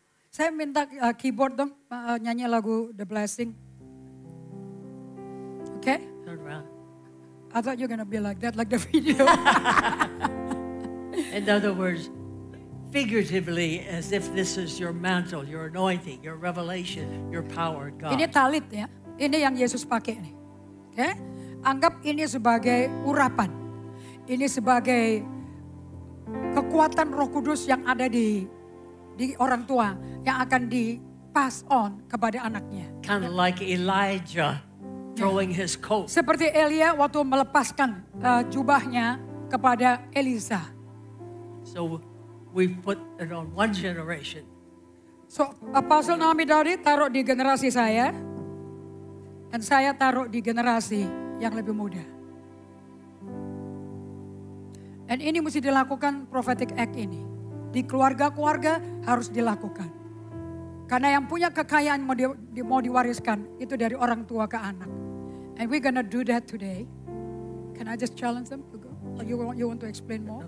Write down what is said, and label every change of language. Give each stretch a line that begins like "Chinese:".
Indonesian: Saya minta keyboard dong, nyanyi lagu The Blessing.
English: Okay? Turn around. I thought you're gonna be like that, like the video. In other words, figuratively, as if this is your mantle, your anointing, your revelation, your power, God.
Indonesian: Ini talit ya, ini yang Yesus pakai nih. Okay? Anggap ini sebagai urapan. Ini sebagai kekuatan Roh Kudus yang ada di orang tua yang akan di
English: pass on
Indonesian: kepada anaknya.
English: Kind of like Elijah throwing his coat.
Indonesian: Seperti Elia waktu melepaskan jubahnya kepada Elisa.
English: So we put it on one generation.
Indonesian: So Apostle Naomi Daudi taruh di generasi saya. Dan saya taruh di generasi yang lebih muda. Dan ini mesti dilakukan prophetic act ini. Di keluarga-keluarga harus dilakukan. Karena yang punya kekayaan mau diwariskan itu dari orang tua ke anak.
English: And we're gonna do that today. Can I just challenge them to go? Or you want to explain more?